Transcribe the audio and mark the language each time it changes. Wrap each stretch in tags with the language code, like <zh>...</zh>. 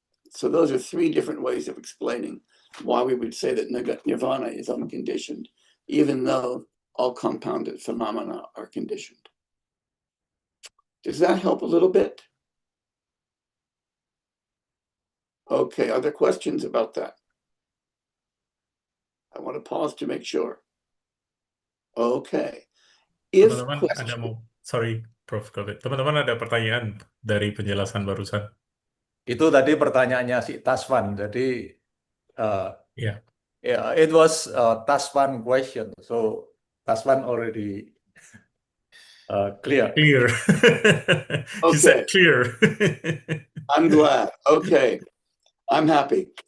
<en>So those are three different ways of explaining why we would say that nirvana is unconditioned, even though all compounded phenomena are conditioned. Does that help a little bit? Okay, are there questions about that? I want to pause to make sure. Okay.</en> <id>Teman-teman ada sorry Prof. Teman-teman ada pertanyaan dari penjelasan barusan? Itu tadi pertanyaannya si Taswan. Jadi</id> <en>Yeah. yeah, it was a Taswan question. So Taswan already clear. Clear. He said clear. I'm glad. Okay. I'm happy.</en>